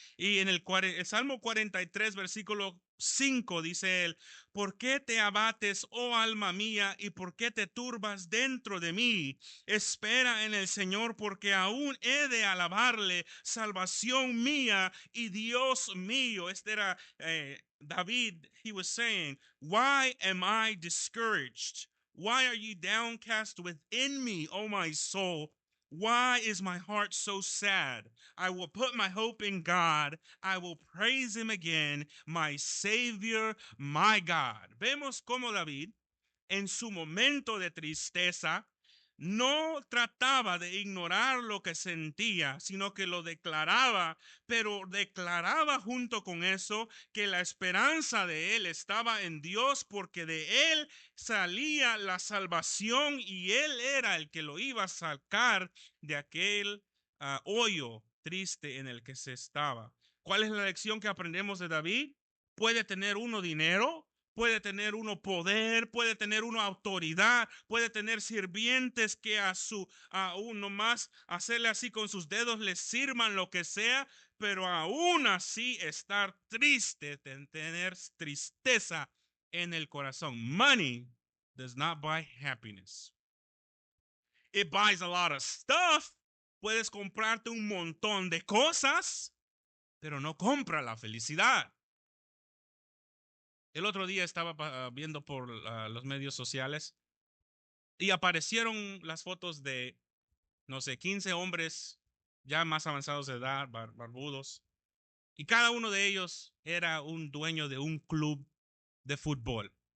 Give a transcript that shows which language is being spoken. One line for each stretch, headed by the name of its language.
Spanish: Y en el Salmo 43, versículo 5, dice él: ¿por qué te abates, oh alma mía, y por qué te turbas dentro de mí? Espera en el Señor, porque aún he de alabarle, salvación mía y Dios mío. Este era David.
English: He was saying, why am I discouraged? Why are you downcast within me, O my soul? Why is my heart so sad? I will put my hope in God. I will praise him again, my Savior, my God.
Spanish: Vemos cómo David, en su momento de tristeza, no trataba de ignorar lo que sentía, sino que lo declaraba, pero declaraba junto con eso que la esperanza de él estaba en Dios, porque de él salía la salvación y él era el que lo iba a sacar de aquel hoyo triste en el que se estaba. ¿Cuál es la lección que aprendemos de David? Puede tener uno dinero, puede tener uno poder, puede tener uno autoridad, puede tener sirvientes que a uno más hacerle así con sus dedos les sirvan lo que sea, pero aún así estar triste, tener tristeza en el corazón.
English: Money does not buy happiness. It buys a lot of stuff.
Spanish: Puedes comprarte un montón de cosas, pero no compra la felicidad. El otro día estaba viendo por los medios sociales y aparecieron las fotos de, no sé, 15 hombres ya más avanzados de edad, barbudos, y cada uno de ellos era un dueño de un club de fútbol.